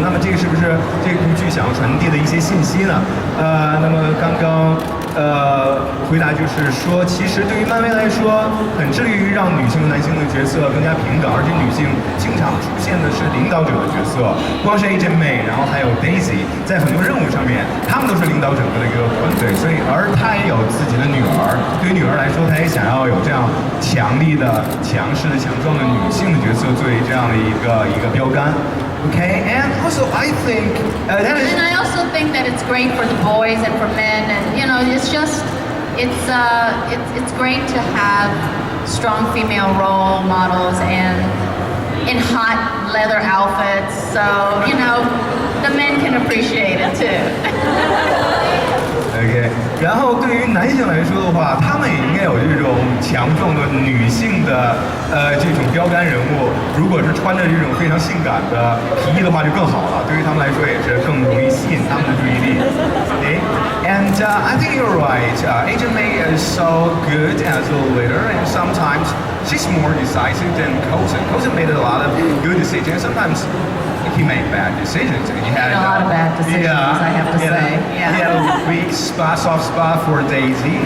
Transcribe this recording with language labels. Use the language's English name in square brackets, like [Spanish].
[Chinese] 那么这个是不是这部剧想要传递的一些信息呢？那么刚刚回答就是说，其实对于漫威来说，很致力于让女性和男性的角色更加平等，而且女性经常出现的是领导者的角色。光是 Agent May， 然后还有 Daisy， 在很多任务上面，他们都是领导整个的一个团队。所以，而她也有自己的女儿，对于女儿来说，她也想要有这样强力的、强势的、强壮的女性的角色作为这样的一个标杆。 [English] Okay, and also I think that is. And I also think that it's great for the boys and for men, and it's just it's great to have strong female role models and in hot leather outfits, so the men can appreciate it too. [Chinese] OK， 然后对于男性来说的话，他们也应该有这种强壮的女性的这种标杆人物。如果是穿着这种非常性感的皮衣的话，就更好了。对于他们来说，也是更容易吸引他们的注意力。 [English] Okay? And I think you're right. Agent May is so good as a leader, and sometimes she's more decisive than Coulson. Coulson made a lot of good decisions. Sometimes he made bad decisions. He had a lot of bad decisions, I have to say. He had a weak spot, soft spot for Daisy.